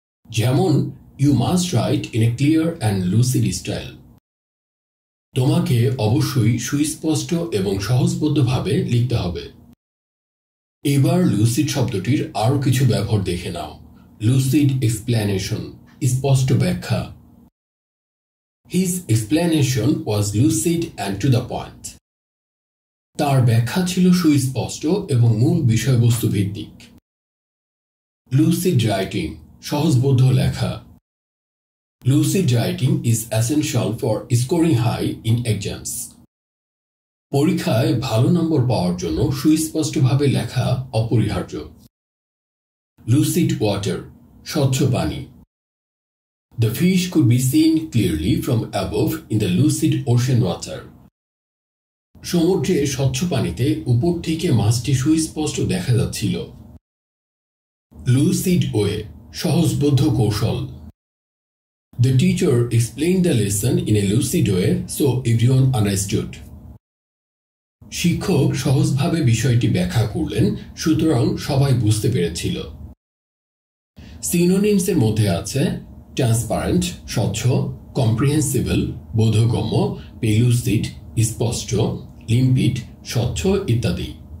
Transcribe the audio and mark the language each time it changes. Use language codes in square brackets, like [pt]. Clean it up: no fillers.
[en] যেমন, you must write in a clear and lucid style. [bn] তোমাকে অবশ্যই সুস্পষ্ট এবং সহজবোধ্যভাবে লিখতে হবে। এবার লুসিড শব্দটির আরও কিছু ব্যবহার দেখে নাও। [en] lucid explanation, [bn] স্পষ্ট ব্যাখ্যা। [en] His explanation was lucid and to the point. [bn] তার ব্যাখ্যা ছিল সুস্পষ্ট এবং মূল বিষয়বস্তু ভিত্তিক। [en] lucid writing, [bn] সহজবোধ্য লেখা। [en] Lucid writing is essential for scoring high in exams. [bn] পরীক্ষায় ভালো নম্বর পাওয়ার জন্য সুস্পষ্টভাবে লেখা অপরিহার্য। [en] Lucid water, [bn] স্বচ্ছ পানি। [en] The fish could be seen clearly from above in the lucid ocean water. [bn] সমুদ্রে স্বচ্ছ পানিতে উপর থেকে মাছটি সুস্পষ্ট দেখা যাচ্ছিল। [en] Lucid way, [bn] সহজবোধ্য কৌশল। [en] The teacher explained the lesson in a lucid way so everyone understood. [bn] শিক্ষক সহজভাবে বিষয়টি ব্যাখ্যা করলেন, সুতরাং সবাই বুঝতে পেরেছিল। সিনোনিমসের মধ্যে আছে ট্রান্সপারেন্ট, স্বচ্ছ, কম্প্রিহেন্সিবল, বোধগম্য, পেলুসিড, স্পষ্ট, লিম্পিড, স্বচ্ছ ইত্যাদি।